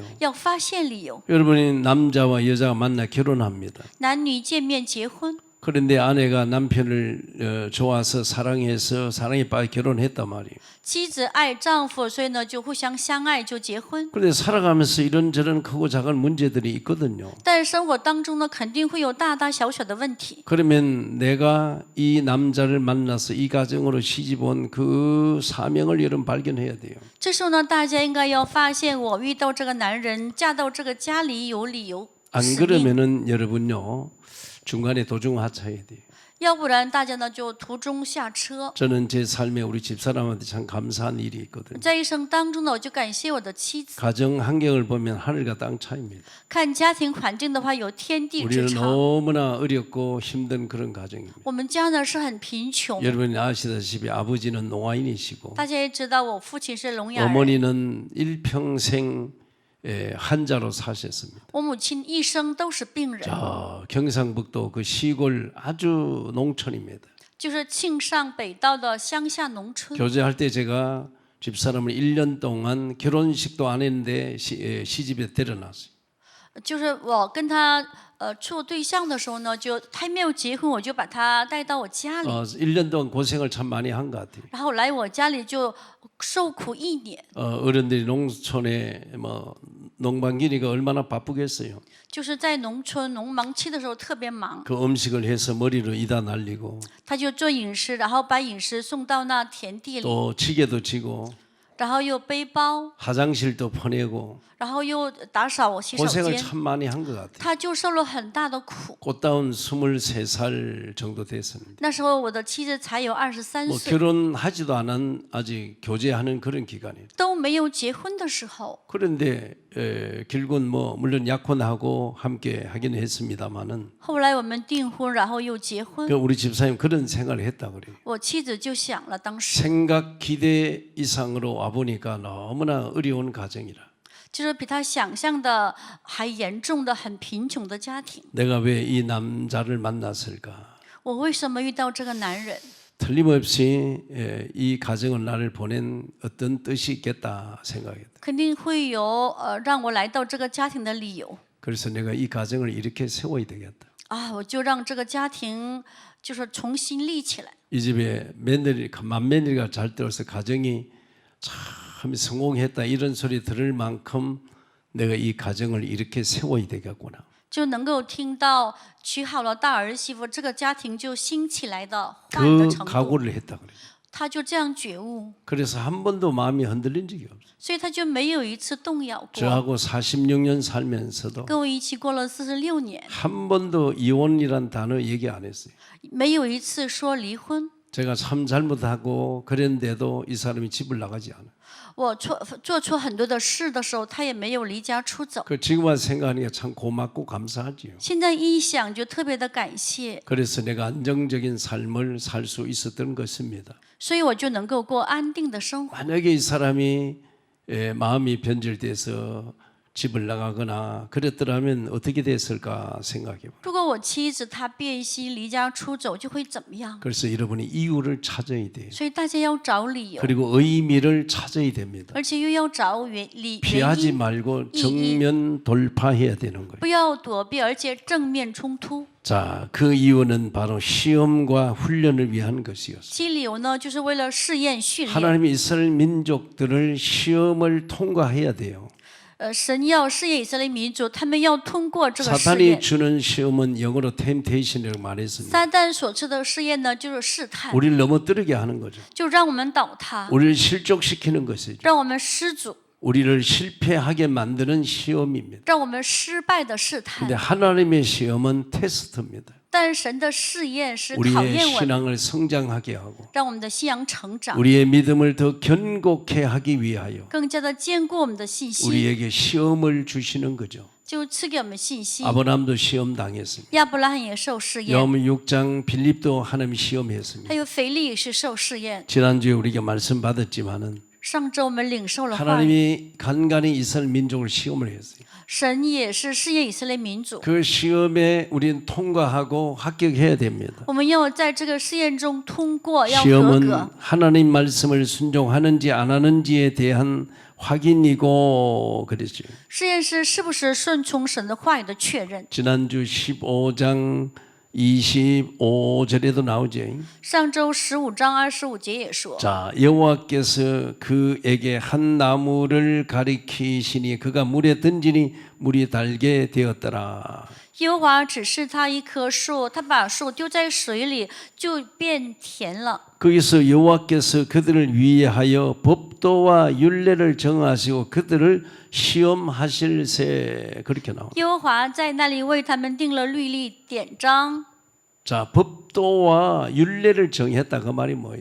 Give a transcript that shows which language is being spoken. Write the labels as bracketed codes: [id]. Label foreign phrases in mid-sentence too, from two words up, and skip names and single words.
[zh] 要发现理由。 [ko] 여러분이 남자와 여자가 만나 결혼합니다. [zh] 男女见面结婚， [ko] 그런데 아내가 남편을 좋아서 사랑에 빠져 결혼했단 말이에요. [zh] 妻子爱丈夫，所以呢就互相相爱，就结婚。 [ko] 그런데 살아가면서 이런저런 크고 작은 문제들이 있거든요. [zh] 但是生活当中呢，肯定会有大大小小的问题。 [ko] 그러면 내가 이 남자를 만나서 이 가정으로 시집 온 그 사명을 여러분 발견해야 돼요. [zh] 这时候呢，大家应该要发现，我遇到这个男人，嫁到这个家里有理由。 [ko] 안 [zh] 使命 [ko] 그러면은 여러분요 중간에 도중하차해야 돼요. [zh] 要不然大家呢就途中下车。 [ko] 저는 제 삶에 우리 집사람한테 참 감사한 일이 있거든요. [zh] 在一生当中呢，我就感谢我的妻子。 [ko] 가정 환경을 보면 하늘과 땅 차이입니다. [zh] 看家庭环境的话，有天地之 [ko] 우리는 [zh] 差。 [ko] 너무나 어렵고 힘든 그런 가정입니다. [zh] 我们家呢是很贫穷， [ko] 여러분이 아시다시피 아버지는 농아인이시고 [zh] 大家也知道，我父亲是聋哑人， [ko] 어머니는 일평생 환자로 사셨습니다. [zh] 我母亲一生都是病人， [ko] 저 경상북도 그 시골 아주 농촌입니다. [zh] 就是庆尚北道的乡下农村。 [ko] 교제할 때 제가 집사람을 1년 동안 결혼식도 안 했는데 시집에 데려놨어요. [zh] 就是我跟他处对象的时候呢，就他还没有结婚，我就把他带到我家里， [ko] 1년 동안 고생을 참 많이 한 것 같아요. [zh] 然后来我家里就受苦一年。 [ko] 어른들이 농촌에 뭐 농방기니까 얼마나 바쁘겠어요. [zh] 就是在农村农忙期的时候特别忙， [ko] 그 음식을 해서 머리로 이다 날리고 [zh] 他就做饮食，然后把饮食送到那田地里， [ko] 또 지게도 지고 [zh] 然后又背包， [ko] 화장실도 퍼내고 [zh] 然后又打扫洗手 [ko] 고생을 [zh] 间， [ko] 참 많이 한 것 같아요. [zh] 他就受了很大的苦。 [ko] 꽃다운 23살 정도 됐습니다. [zh] 那时候我的妻子才有23 [ko] 뭐 [zh] 岁， [ko] 결혼하지도 않은 아직 교제하는 그런 기간이에요. [zh] 都没有结婚的时候。 [ko] 그런데 결국은 뭐 물론 약혼하고 함께 하긴 했습니다만은 [zh] 后来我们订婚，然后又结婚， [ko] 우리 집사님 그런 생각을 했다 그래요. [zh] 我妻子就想了，当时 [ko] 생각 기대 이상으로 와 보니까 너무나 어려운 가정이라. [zh] 就是比他想象的还严重的很贫穷的家庭。 [ko] 내가 왜 이 남자를 만났을까? [zh] 我为什么遇到这个男人？ [ko] 틀림없이 이 가정을 나를 보낸 어떤 뜻이 있겠다 생각했다. [zh] 肯定会有让我来到这个家庭的理由 [ko] 그래서 내가 이 가정을 이렇게 세워야 되겠다. [zh] 啊，我就让这个家庭就是重新立起来。 [ko] 이 집에 맏며느리가 잘 들어서 가정이 참 성공했다 이런 소리 들을 만큼 내가 이 가정을 이렇게 세워야 되겠구나. [zh] 就能够听到娶好了大儿媳妇，这个家庭就兴起来的话语的 [ko] 그 [zh] 程度， [ko] 각오를 했다 그래요. [zh] 他就这样觉悟， [ko] 그래서 한 번도 마음이 흔들린 적이 없어요. [zh] 所以他就没有一次动摇过。 [ko] 저하고 46년 살면서도 [zh] 跟我一起过了46年， [ko] 한 번도 이혼이란 단어 얘기 안 했어요. [zh] 没有一次说离婚。 [ko] 제가 참 잘못하고 그랬는데도 이 사람이 집을 나가지 않아요. [zh] 我做错很多的事的时候，他也没有离家出走。 [ko] 그 지금 와서 생각하니까 참 고맙고 감사하지요. [zh] 现在一想就特别的感谢， [ko] 그래서 내가 안정적인 삶을 살 수 있었던 것입니다. [zh] 所以我就能够过安定的生活。 [ko] 만약에 이 사람이 마음이 변질돼서 집을 나가거나 그랬더라면 어떻게 됐을까 생각해봐요. [zh] 如果我妻子她变心离家出走，就会怎么样？ [ko] 그래서 여러분이 이유를 찾아야 돼요. [zh] 所以大家要找理由， [ko] 그리고 의미를 찾아야 됩니다. [zh] 而且又要找原 [ko] 피하지 [zh] 因， [ko] 말고 정면 돌파해야 되는 거예요. [zh] 不要躲避，而且正面冲突。 [ko] 자, 그 이유는 바로 시험과 훈련을 위한 것이었어요. [zh] 其理由呢，就是为了试验训练。 [ko] 하나님이 이스라엘 민족들을 시험을 통과해야 돼요. [zh] 神要试验以色列民族，他们要通过这个试 [ko] 사탄이 [zh] 验。 [ko] 주는 시험은 영어로 temptation이라고 말했습니다. [zh] 撒旦所赐的试验呢，就是试探， [ko] 우리를 넘어뜨리게 하는 거죠. [zh] 就让我们倒塌， [ko] 우리를 실족시키는 것이죠. [zh] 让我们失足， [ko] 우리를 실패하게 만드는 시험입니다. [zh] 让我们失败的试探 [ko] 근데 。 하나님의 시험은 테스트입니다. [zh] 但神的试验是考 [ko] 우리의 [zh] 验我们， [ko] 신앙을 성장하게 하고 [zh] 让我们的信仰成长， [ko] 우리의 믿음을 더 견고케 하기 위하여 [zh] 更加的坚固我们的信心， [ko] 우리에게 시험을 주시는 거죠. [zh] 就赐给我们信心。 [ko] 아브라함도 시험 당했습니다. [zh] 亚伯拉罕也受试验， [ko] 요한 6장 빌립도 하나님 시험했습니다. [zh] 还有腓力也是受试验。 [ko] 지난주에 우리가 말씀 받았지만은 [zh] 上周我们领受了话语， [ko] 하나님이 간간히 이스라엘 민족을 시험을 했어요. [zh] 神也是试验以色列民族。 [ko] 그 시험에 우리는 통과하고 합격해야 됩니다. [zh] 我们要在这个试验中通过，要合 [ko] 시험은 [zh] 格。 [ko] 하나님 말씀을 순종하는지 안 하는지에 대한 확인이고 그랬죠. [zh] 试验是不是顺从神的话语的确认。 [ko] 지난주 15장 25절에도 나오죠. [zh] 上周15章25节也说， [ko] 자, 여호와께서 그에게 한 나무를 가리키시니 그가 물에 던지니 물이 달게 되었더라. [zh] 耶和华指示他一棵树，他把树丢在水里，就变甜了。 [ko] 거기서 여호와께서 그들을 위하여 법도와 율례를 정하시고 그들을 시험하실세 그렇게 나옵니다. [zh] 耶和华在那里为他们定了律例典章， [ko] 자, 법도와 율례를 정했다 그 말이 뭐예요?